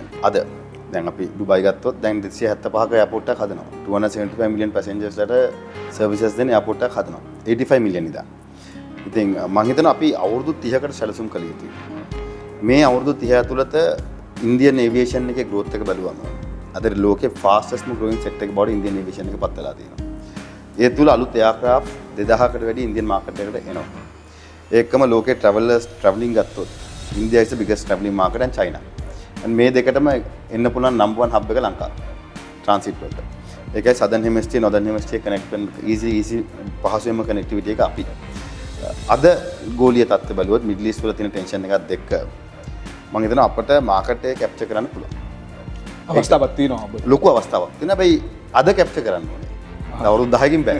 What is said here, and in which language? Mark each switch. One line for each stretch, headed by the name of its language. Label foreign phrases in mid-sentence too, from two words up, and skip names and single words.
Sinhala: අද දැන් අපි දුබයි ගත්තොත් දැන් 275ක එයාපෝට් එකක් හදනවා. 275 මිලියන් passengers ලට services දෙන එයාපෝට් එකක් හදනවා. 85 මිලියන් ඉදා. ඉතින් මම හිතනවා අපි අවුරුදු 30කට සැලසුම් කළ යුතුයි. මේ අවුරුදු 30 ඇතුළත
English: Indian aviation
Sinhala: එකේ growth එක බලුවම අද ලෝකේ
English: fastest growing sector
Sinhala: එක බවට
English: Indian aviation
Sinhala: එක පත් වෙලා තියෙනවා. ඒ තුල අලුත් aircraft 2000කට වැඩි ඉන්දියන් මාකට් එකට එනවා. ඒකම ලෝකේ
English: traveling ගත්තොත් India is the biggest traveling market and China.
Sinhala: and මේ දෙකටම එන්න පුළුවන්
English: number 1 hub
Sinhala: එක ලංකාව. transit වලට. ඒකයි
English: southern hemisphere northern hemisphere connect
Sinhala: වෙන easy පහසුවෙන්ම connectivity එක අපි. අද ගෝලීය තත්ත්ව බලුවොත්
English: middle east
Sinhala: වල තියෙන tension එකත් එක්ක මම හිතනවා අපිට market එක capture කරන්න පුළුවන්. අවස්ථාවක් තියෙනවා ඔබ. ලොකු අවස්ථාවක්. තියෙන හැබැයි අද capture කරන්න ඕනේ. අවුරුදු 10කින් බෑ.